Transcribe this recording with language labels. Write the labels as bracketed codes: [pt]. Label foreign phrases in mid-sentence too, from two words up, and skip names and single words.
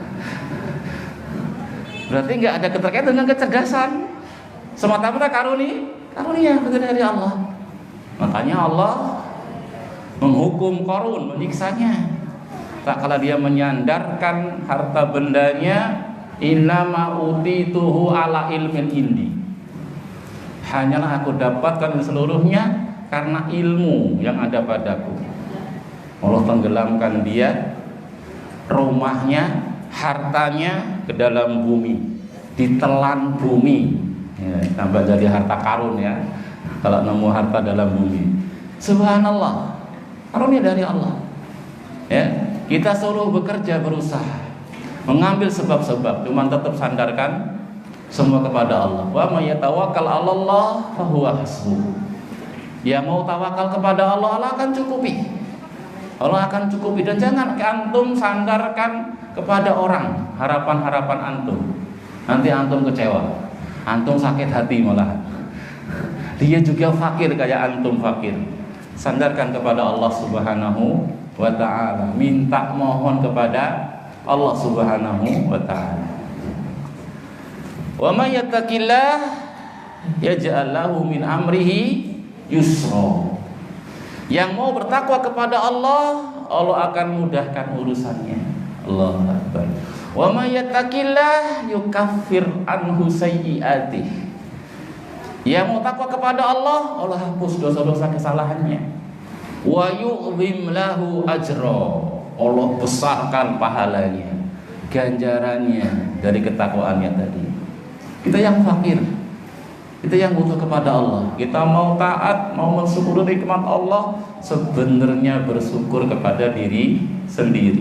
[id] Berarti nggak ada keterkaitan dengan kecerdasan, semata-mata karunia dari Allah. Makanya Allah menghukum Qarun, menyiksanya. Tak kala dia menyandarkan harta bendanya, [ar] إنما أوتيته على علم عندي, [id] hanyalah aku dapatkan seluruhnya karena ilmu yang ada padaku. Allah tenggelamkan dia, rumahnya, hartanya ke dalam bumi, ditelan bumi ya, tambah jadi harta karun ya, kalau nemu harta dalam bumi. Subhanallah, karunia dari Allah ya. Kita suruh bekerja, berusaha, mengambil sebab-sebab, cuma tetap sandarkan semua kepada Allah. [ar] ومن يتوكل على الله فهو حسبه. [id] Ya, mau tawakal kepada Allah, Allah akan cukupi. Allah akan cukupi. Dan jangan antum sandarkan kepada orang harapan-harapan antum. Nanti antum kecewa, antum sakit hati malah. Dia juga fakir kayak antum fakir. Sandarkan kepada Allah [ar] سبحانه وتعالى, [id] minta mohon kepada Allah [ar] سبحانه وتعالى. ومن يتق الله يجعل له من أمره يسرا. [id] Yang mau bertakwa kepada Allah, Allah akan mudahkan urusannya. [ar] الله أكبر. ومن يتق الله يكفر عنه سيئاته. [id] Yang mau takwa kepada Allah, Allah hapus dosa-dosa kesalahannya. [ar] ويعظم له أجرا. [id] Allah besarkan pahalanya, ganjarannya dari ketakwaannya tadi. Kita yang fakir, kita yang butuh kepada Allah, kita mau taat, mau mensyukuri nikmat Allah, sebenarnya bersyukur kepada diri sendiri.